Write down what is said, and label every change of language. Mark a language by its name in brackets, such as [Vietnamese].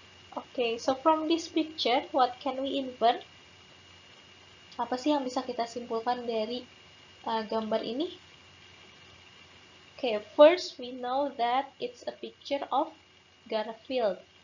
[English] Okay, so from this picture, what can we infer? [Indonesian] Apa sih yang bisa kita simpulkan dari gambar ini? [English] Okay, first we know that it's a picture of Garfield.